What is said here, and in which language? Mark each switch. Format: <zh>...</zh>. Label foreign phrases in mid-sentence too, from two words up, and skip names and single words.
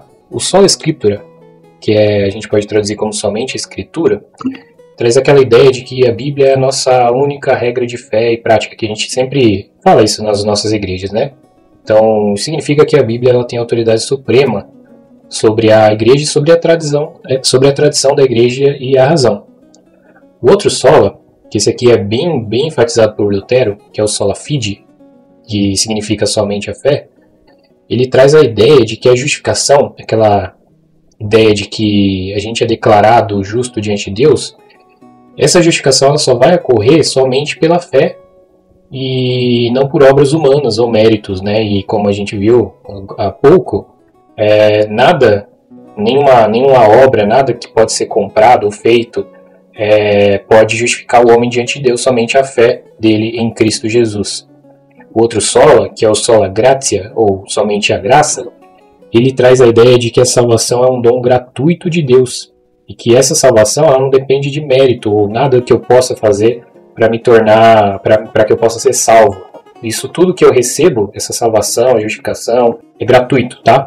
<la>O sola Scriptura,</la> <pt>que a gente pode traduzir como somente Escritura, traz aquela ideia de que a Bíblia é a nossa única regra de fé e prática, que a gente sempre fala isso nas nossas igrejas, né? Então, significa que a Bíblia ela tem autoridade suprema sobre a igreja e sobre a tradição da igreja e a razão. O outro sola, que esse aqui é bem enfatizado por Lutero, que é o</pt> <la>sola fide,</la> <pt>que significa somente a fé, ele traz a ideia de que a justificação, aquela ideia de que a gente é declarado justo diante de Deus, essa justificação ela só vai ocorrer somente pela fé e não por obras humanas ou méritos, né? E como a gente viu há pouco, nenhuma obra, nada que pode ser comprado ou feito pode justificar o homem diante de Deus, somente a fé dele em Cristo Jesus. O outro sola, que é o</pt> <la>sola gratia,</la> <pt>ou somente a graça, ele traz a ideia de que a salvação é um dom gratuito de Deus, e que essa salvação ela não depende de mérito, ou nada que eu possa fazer para me tornar, para que eu possa ser salvo. Isso tudo que eu recebo, essa salvação, a justificação, é gratuito, tá?</pt>